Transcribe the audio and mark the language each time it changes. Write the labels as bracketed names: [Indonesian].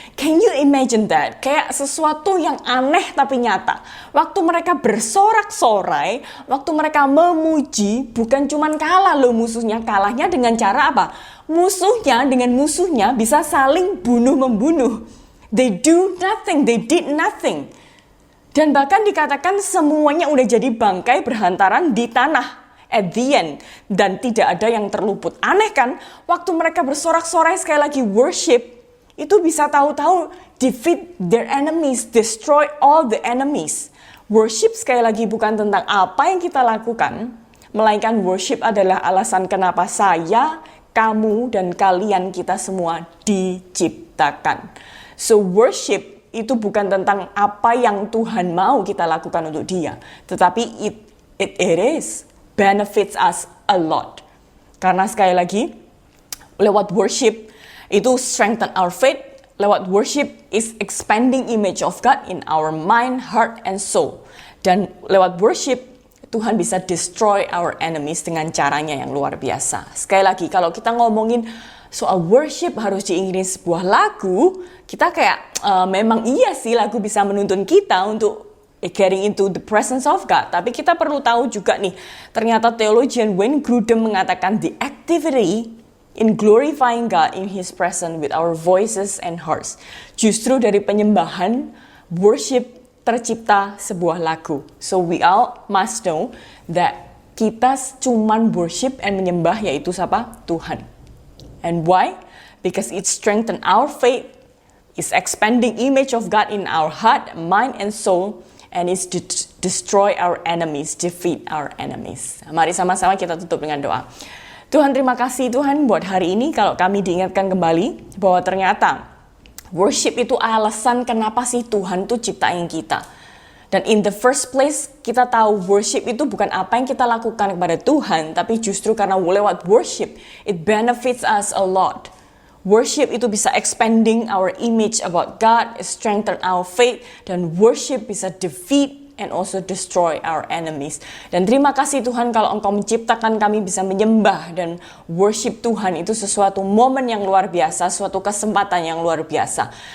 [English] Can you imagine that? [Indonesian] Kayak sesuatu yang aneh tapi nyata. Waktu mereka bersorak-sorai, waktu mereka memuji, bukan cuman kalah loh musuhnya. Kalahnya dengan cara apa? Musuhnya dengan musuhnya bisa saling bunuh-membunuh. [English] They do nothing, they did nothing. [Indonesian] Dan bahkan dikatakan semuanya udah jadi bangkai berhantaran di tanah [English] at the end, [Indonesian] dan tidak ada yang terluput. Aneh kan? Waktu mereka bersorak-sorai sekali lagi worship, itu bisa tahu-tahu [English] defeat their enemies, destroy all the enemies. [Indonesian] Worship sekali lagi bukan tentang apa yang kita lakukan, melainkan worship adalah alasan kenapa saya, kamu, dan kalian, kita semua diciptakan. So worship itu bukan tentang apa yang Tuhan mau kita lakukan untuk Dia, tetapi [English] it is benefits us a lot. [Indonesian] Karena sekali lagi, lewat worship itu [English] strengthen our faith. [Indonesian] Lewat [English] worship is expanding image of God in our mind, heart, and soul. [Indonesian] Dan lewat worship, Tuhan bisa [English] destroy our enemies [Indonesian] dengan caranya yang luar biasa. Sekali lagi, kalau kita ngomongin soal worship harus diiringi sebuah lagu, kita kayak memang iya sih lagu bisa menuntun kita untuk [English] getting into the presence of God. [Indonesian] Tapi kita perlu tahu juga nih, ternyata theologian Wayne Grudem mengatakan [English] the activity in glorifying God in His presence with our voices and hearts. [Indonesian] Justru dari penyembahan, worship, tercipta sebuah lagu. [English] So we all must know that [Indonesian] kita cuman [English] worship and [Indonesian] menyembah yaitu siapa? Tuhan. [English] And why? Because it strengthen our faith, is expanding image of God in our heart, mind, and soul, and is to destroy our enemies, defeat our enemies. [Indonesian] Mari sama-sama kita tutup dengan doa. Tuhan, terima kasih Tuhan buat hari ini kalau kami diingatkan kembali bahwa ternyata worship itu alasan kenapa sih Tuhan tuh ciptain kita. Dan [English] in the first place [Indonesian] kita tahu worship itu bukan apa yang kita lakukan kepada Tuhan, tapi justru karena lewat worship [English] it benefits us a lot. Worship [Indonesian] itu bisa [English] expanding our image about God, strengthen our faith, [Indonesian] dan worship bisa [English] defeat and also destroy our enemies. [Indonesian] Dan terima kasih Tuhan kalau Engkau menciptakan kami bisa menyembah dan worship Tuhan itu sesuatu momen yang luar biasa, suatu kesempatan yang luar biasa.